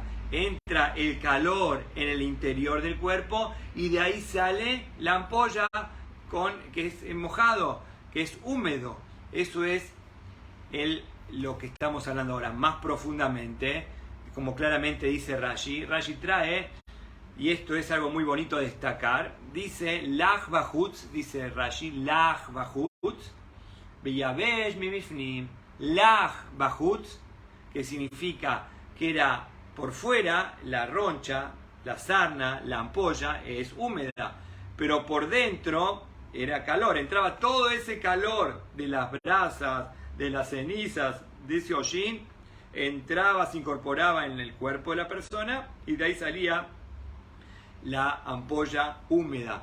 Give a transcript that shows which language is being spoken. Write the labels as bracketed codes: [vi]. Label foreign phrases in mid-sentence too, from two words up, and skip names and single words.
[es] Entra el calor en el interior del cuerpo y de ahí sale la ampolla que es mojado, que es húmedo. Eso es lo que estamos hablando ahora, más profundamente, como claramente dice Rashi. Rashi trae, y esto es algo muy bonito a destacar, dice [he] לח בחוץ, [es] dice Rashi, [he] לח בחוץ, ויבש מבפנים, לח בחוץ, [es] que significa que era por fuera, la roncha, la sarna, la ampolla es húmeda, pero por dentro era calor, entraba todo ese calor de las brasas, de las cenizas, de ese hollín, entraba, se incorporaba en el cuerpo de la persona y de ahí salía la ampolla húmeda.